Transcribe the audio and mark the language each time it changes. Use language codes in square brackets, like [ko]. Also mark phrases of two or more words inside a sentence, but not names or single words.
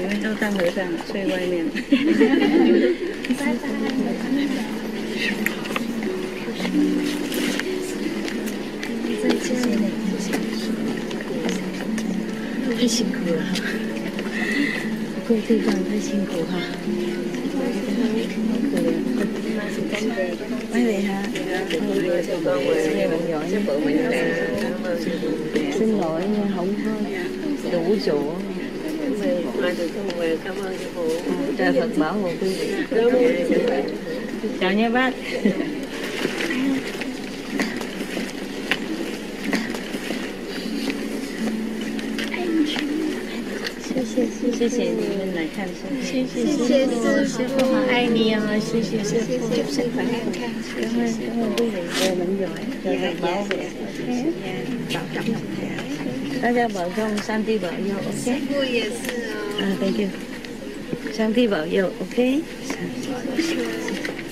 [zh] 你们都当和尚睡外面。拜拜。再见。太辛苦了，各个地方太辛苦哈。 [vi] mấy vị hả? Xin lỗi nha, không có đủ chỗ. Cảm ơn sư phụ. Trời Phật bảo hộ quý vị. Chào nha bác. [zh] 谢谢你们来看书，谢谢师父，好爱你哦，谢谢师父，祝师傅安康， [vi] cảm ơn quý vị, về mình giỏi, về bảo vệ, bảo trọng học thẻ, [zh] 大家保重，上帝保佑 ，OK？师父也是哦，啊 ， [en] Thank you， [zh] 上帝保佑 ，OK？